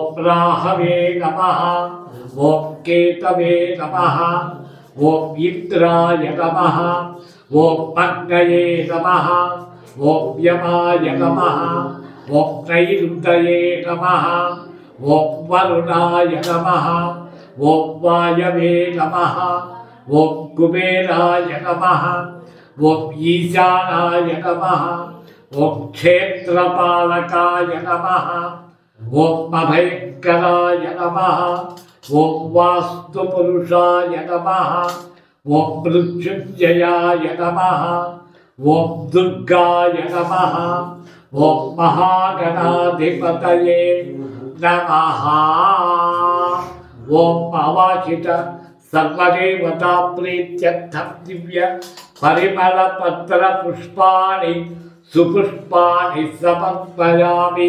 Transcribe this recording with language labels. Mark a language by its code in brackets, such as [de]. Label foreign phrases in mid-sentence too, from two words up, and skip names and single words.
[sa] राहवे नमः ओम केतवे नमः ओम इंद्राय नमः ओम अग्नये नमः ओम यमाय नमः ओम नैऋतये नमः ओम वरुणाय नमः ओम वायवे नमः ओम कुबेराय नमः ओम ईशानाय नमः ओम क्षेत्रपालकाय नमः ओम अभयंकराय नमः ఓం వాస్తు పురుషాయ నమః ఓం మృత్యుంజయాయ నమః ఓం దుర్గాయ నమః ఓం మహాగణాధిపతయే నమః ఓం అవాచిత సర్వదేవతా ప్రీత్యర్థం దివ్య పరిమళ పత్ర పుష్పాణి సుపుష్పాణి సమర్పయామి.